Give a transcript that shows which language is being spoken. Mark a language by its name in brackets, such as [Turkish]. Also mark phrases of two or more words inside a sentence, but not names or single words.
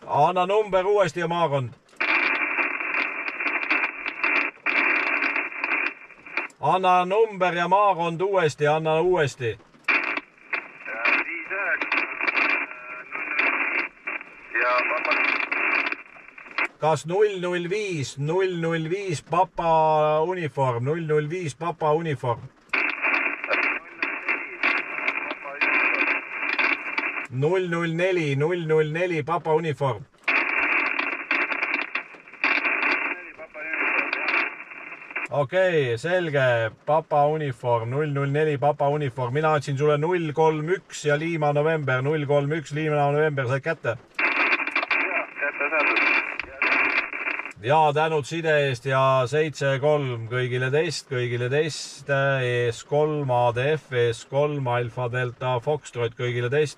[Estonian] Anna number uuesti ja maakond. Anna number ja maakond uuesti, anna uuesti. 59 ja papa. Kas 005 papa uniform, 005 papa uniform. 004 papa uniform. Okei, selge, papa uniform, 004 papa uniform, mina andsin sulle 031 ja Lima November, 031 Lima November, said kätte? Kätte saadud. Ja tänud side eest ja 7-3 kõigile teist, ES3 ADF, ES3 Alfa Delta Foxtrot kõigile teist.